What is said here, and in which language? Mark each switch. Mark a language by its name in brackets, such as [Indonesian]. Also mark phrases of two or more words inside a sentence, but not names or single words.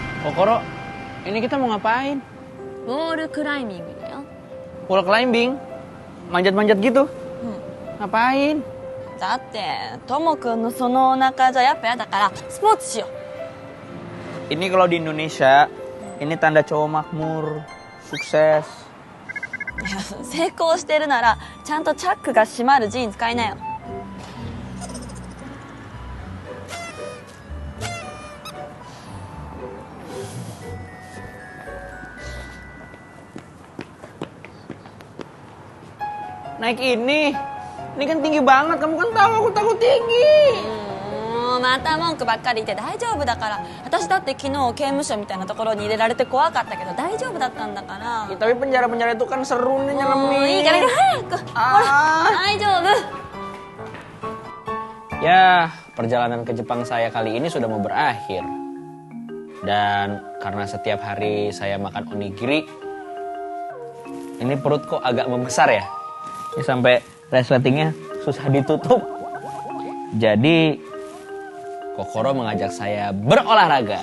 [Indonesian] Kokoro, ini kita mau ngapain? [Japanese] ウォールクライミングだよ。 [English] Wall climbing? [Indonesian] Manjat-manjat gitu? Ngapain? [Japanese] だってともくんのそのお腹じゃやっぱやだからスポーツしよ [Indonesian] Ini kalau di Indonesia, ini tanda cowok makmur, sukses. う。 [Japanese] いや成功してるならちゃんとチャックが閉まるジーン使いなよ。 [Indonesian] Naik ini kan tinggi banget. Kamu kan tahu aku takut tinggi. [Japanese] また文句ばっかり言って大丈夫だから。私だって昨日刑務所みたいなところに入れられて怖かったけど大丈夫だったんだから。 [Indonesian] Tapi penjara-penjara itu kan seru nih [Japanese] もういい [Indonesian] nyeremin. [Japanese] から早く。ほら大丈夫。 [Indonesian] Ya, perjalanan ke Jepang saya kali ini sudah mau berakhir. Dan karena setiap hari saya makan onigiri, ini perut kok agak membesar ya. Ini sampai resletingnya susah ditutup. Jadi, Kokoro mengajak saya berolahraga.